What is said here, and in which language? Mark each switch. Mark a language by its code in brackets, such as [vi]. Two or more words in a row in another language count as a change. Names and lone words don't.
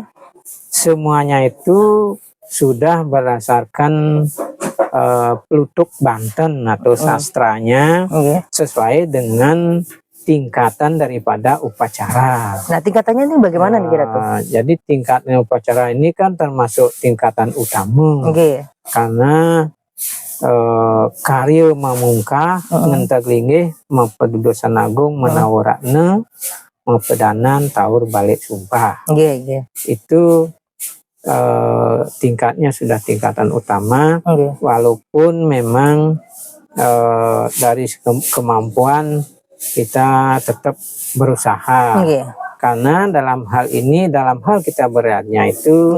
[id] Semuanya itu sudah berdasarkan Plutuk Banten atau sastranya, Nggih. sesuai dengan tingkatan daripada upacara. Nah tingkatannya ini bagaimana nih Ratu? Jadi tingkatnya upacara ini kan termasuk tingkatan utama, Nggih. karena karya mamungkah ngentaglinggih mempedudusan agung menawarakna mempedanan Taur Balik Sumpah. Nggih, nggih. Itu tingkatnya sudah tingkatan utama, Nggih. walaupun memang dari kemampuan kita tetap berusaha, Nggih. karena dalam hal ini, dalam hal kita beratnya itu